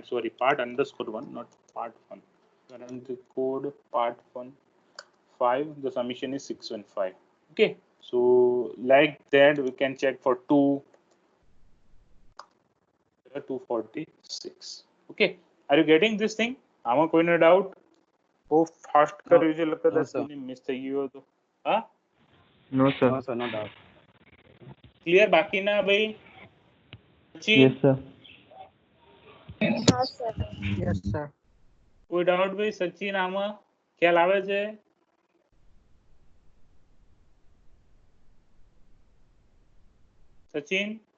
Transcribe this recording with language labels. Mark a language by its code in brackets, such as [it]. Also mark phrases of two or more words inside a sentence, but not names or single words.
[en] Sorry, part underscore 1, not part 1. Run the code part 1 5. The summation is 615. Okay, so like that we can check for 246. Okay, are you getting this thing? [gu] આમાં કોઈને doubt? બહુ ફાસ્ટ કર્યું છે, કદાચ કોઈને મિસ થઈ ગયો હતો. હા, [en] No, sir. No, sir, no doubt. [gu] ક્લિયર? બાકી ના ભાઈ? [en] Yes, sir. [gu] હા સર. [en] Yes, sir. [gu] કોઈ ડાઉટ ભાઈ? સચિન, આમાં ખ્યાલ આવે છે? સચિન?